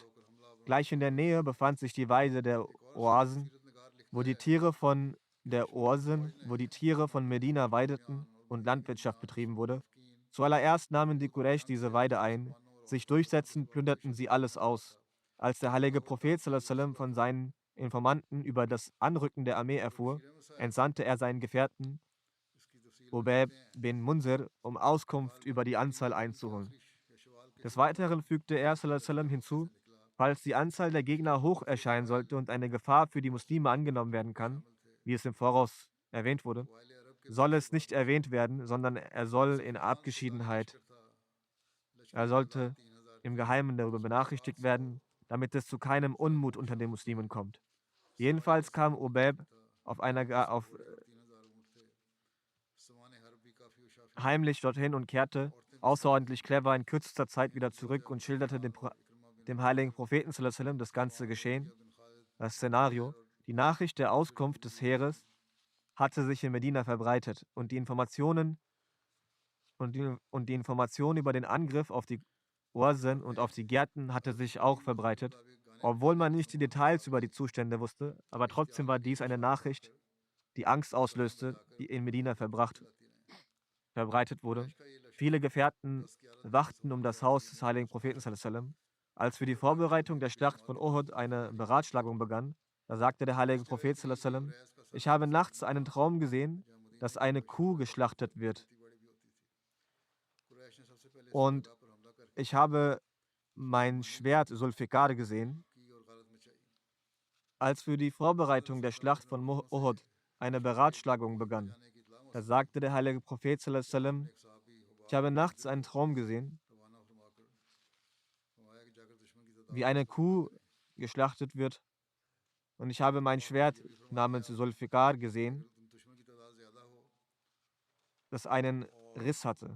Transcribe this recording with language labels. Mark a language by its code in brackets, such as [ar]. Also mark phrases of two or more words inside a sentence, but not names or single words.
[de] Gleich in der Nähe befand sich die Weide der Oasen, wo die Tiere von wo die Tiere von Medina weideten und Landwirtschaft betrieben wurde. Zuallererst nahmen die Quraysh diese Weide ein. Sich durchsetzend plünderten sie alles aus. Als der heilige Prophet [ar] صلى الله عليه وسلم [de] von seinen Informanten über das Anrücken der Armee erfuhr, entsandte er seinen Gefährten Ubayb bin Munzir, um Auskunft über die Anzahl einzuholen. Des Weiteren fügte er [ar] صلى الله عليه وسلم [de] hinzu, falls die Anzahl der Gegner hoch erscheinen sollte und eine Gefahr für die Muslime angenommen werden kann, wie es im Voraus erwähnt wurde, soll es nicht erwähnt werden, sondern er sollte im Geheimen darüber benachrichtigt werden, damit es zu keinem Unmut unter den Muslimen kommt. Jedenfalls kam Ubayb heimlich dorthin und kehrte außerordentlich clever in kürzester Zeit wieder zurück und schilderte dem heiligen Propheten [ar] صلى الله عليه وسلم [de] das ganze Geschehen, das Szenario. Die Nachricht der Auskunft des Heeres hatte sich in Medina verbreitet und die Information über den Angriff auf die Ursen und auf die Gärten hatte sich auch verbreitet. Obwohl man nicht die Details über die Zustände wusste, aber trotzdem war dies eine Nachricht, die Angst auslöste, die in Medina verbreitet wurde. Viele Gefährten wachten um das Haus des heiligen Propheten [ar] صلى الله عليه وسلم. [de] Als für die Vorbereitung der Schlacht von Uhud eine Beratschlagung begann, da sagte der heilige Prophet [ar] صلى الله عليه وسلم: [de] Ich habe nachts einen Traum gesehen, dass eine Kuh geschlachtet wird. Und ich habe mein Schwert Zulfikar gesehen. Als für die Vorbereitung der Schlacht von Uhud eine Beratschlagung begann, da sagte der heilige Prophet [ar] صلى الله عليه وسلم: [de] Ich habe nachts einen Traum gesehen, wie eine Kuh geschlachtet wird, und ich habe mein Schwert namens Zulfikar gesehen, das einen Riss hatte.